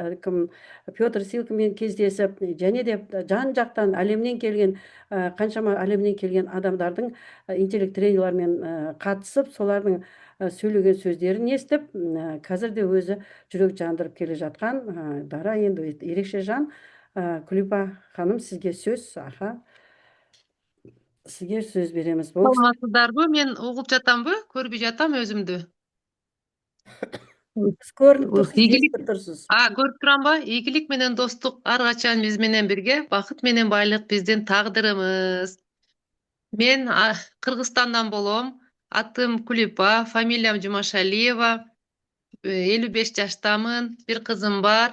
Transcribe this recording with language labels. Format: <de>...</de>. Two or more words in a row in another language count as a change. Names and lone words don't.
<kk>Петр Силкамен кездесіп, және де жан жақтан әлемнен келген, қаншама әлемнен келген адамдардың интеллект тренерлермен қатысып, солардың сөйлеген сөздерін естіп, қазір де өзі жүрек жандырып келе жатқан дара, енді ерекше жан. Күлипа ханым, сізге сөз. Аха, сізге сөз береміз.</kk> <ky>Саламатсыздарбы? Мен угуп жатамбы? Көрбөй жатам өзүмдү.</ky> <kk>Сіз көрініп тұрсыз, естіп тұрсыз.</kk> <ky>Көрүп турамбы? Ийгилик менен достук ар качан биз менен бирге, бакыт менен байлык биздин тагдырыбыз. Мен Кыргызстандан болом. Атым Күлипа, фамилиям Жумашалиева. 55 жаштамын, бир кызым бар.</ky>